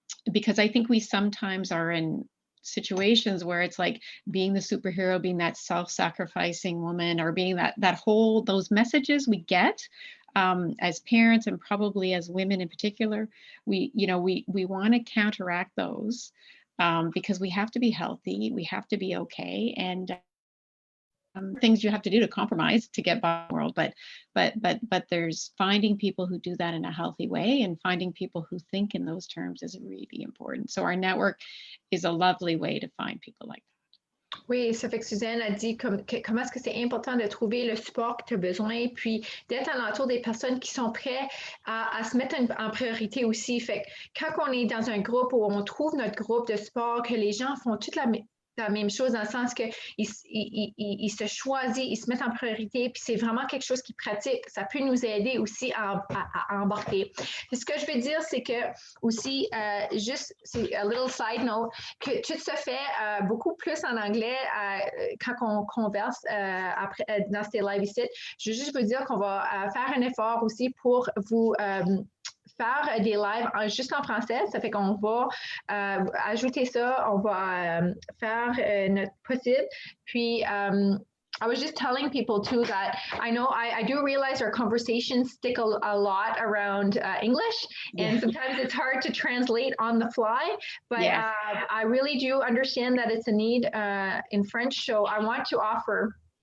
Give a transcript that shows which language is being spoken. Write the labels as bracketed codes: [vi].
[en] Because I think we sometimes are in situations where it's like being the superhero, being that self-sacrificing woman, or being those messages we get as parents, and probably as women in particular, we want to counteract those because we have to be healthy, we have to be okay, and things you have to do to compromise to get by the world, but there's finding people who do that in a healthy way, and finding people who think in those terms is really important. So our network is a lovely way to find people like that. [fr] Oui, ça fait que Suzanne a dit comment est-ce que c'est important de trouver le support que tu as besoin, puis d'être alentour des personnes qui sont prêtes à se mettre en priorité aussi. Fait que quand on est dans un groupe où on trouve notre groupe de sport, que les gens font toute la même chose, dans le sens qu'ils se choisissent, ils se mettent en priorité, puis c'est vraiment quelque chose qu'ils pratiquent. Ça peut nous aider aussi à embarquer. Puis ce que je veux dire, c'est que aussi, juste, c'est [en] a little side note, [fr] que tout se fait beaucoup plus en anglais quand on converse après, dans ces lives ici. Je veux juste vous dire qu'on va faire un effort aussi pour vous faire des lives juste en français. Ça fait qu'on va ajouter ça, on va faire notre possible. [en] Puis, I was just telling people too that I know I do realize our conversations stick a lot around English, and sometimes it's hard to translate on the fly, but I really do understand that it's a need in French. So I want to offer